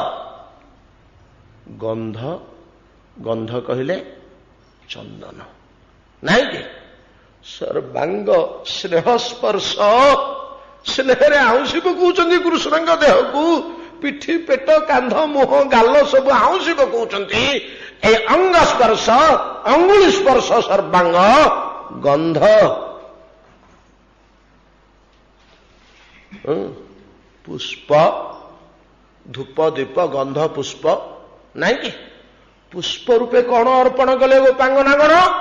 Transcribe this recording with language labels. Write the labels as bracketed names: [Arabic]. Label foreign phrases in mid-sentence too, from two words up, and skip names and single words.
[Odia] ଗନ୍ଧ, ଗନ୍ଧ କହିଲେ ଚନ୍ଦନ, ନାଇଁ କି? ସର୍ବାଙ୍ଗ ସ୍ନେହ ସ୍ପର୍ଶ, ସ୍ନେହରେ ଆଉଁସି ପକଉଛନ୍ତି କୃଷ୍ଣଙ୍କ ଦେହକୁ, ପିଠି, ପେଟ, କାନ୍ଧ, ମୁହଁ, ଗାଲ ସବୁ ଆଉଁସି ପକଉଛନ୍ତି। ଏଇ ଅଙ୍ଗ ସ୍ପର୍ଶ, অঙ্ଗୁଳି ସ୍ପର୍ଶ, ସର୍ବାଙ୍ଗ ଗନ୍ଧ। ପୁଷ୍ପ, ଧୂପ ଦୀପ ଗନ୍ଧ ପୁଷ୍ପ, ନାଇଁ କି? ପୁଷ୍ପ ରୂପେ କଣ ଅର୍ପଣ କଲେ ଗୋପାଙ୍ଗନାଗଣ?